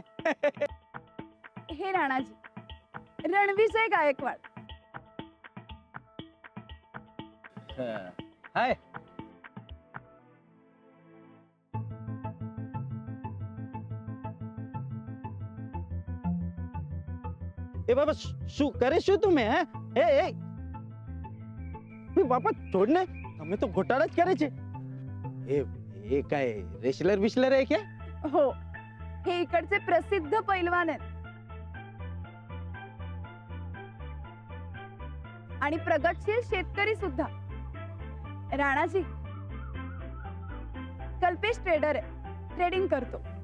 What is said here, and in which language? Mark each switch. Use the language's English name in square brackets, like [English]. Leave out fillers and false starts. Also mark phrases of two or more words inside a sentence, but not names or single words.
[Marathi] हे राणाजी, रणविजय गायकवाड. हाय. [Gujarati] એ બાબા શું કરે શું તું? એ બાપા છોડ ને, તમે તો ઘોટાળા જ કરે છે. [Marathi] એ काय रेसलर बिस्लर आहे क्या? हो, हे इकडचे प्रसिद्ध पैलवान आहेत आणि प्रगतशील शेतकरी सुद्धा. राणाजी, कल्पेश ट्रेडर आहे, ट्रेडिंग करतो.